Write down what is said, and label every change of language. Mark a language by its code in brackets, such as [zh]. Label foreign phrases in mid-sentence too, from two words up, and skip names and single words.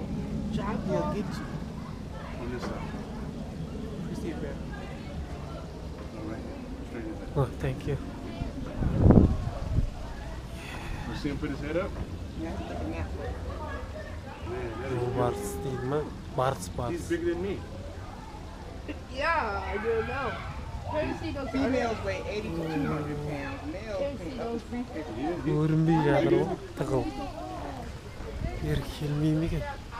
[en] Jaguar get you. On this side. You see it, man? All right. Straight in there. Oh, thank you. You see him put his head up? Yeah, like a nap. Man, that is [kk] Барс дейді ма? Барс, [en] He's [kk] барс. [en] bigger than me. Yeah, I do know. Where do you see those Females weigh 80 to 200 pounds. Males weigh up to 350. [kk] Көрінбей жатыр ғой, тығыл. Ер келмей ме екен?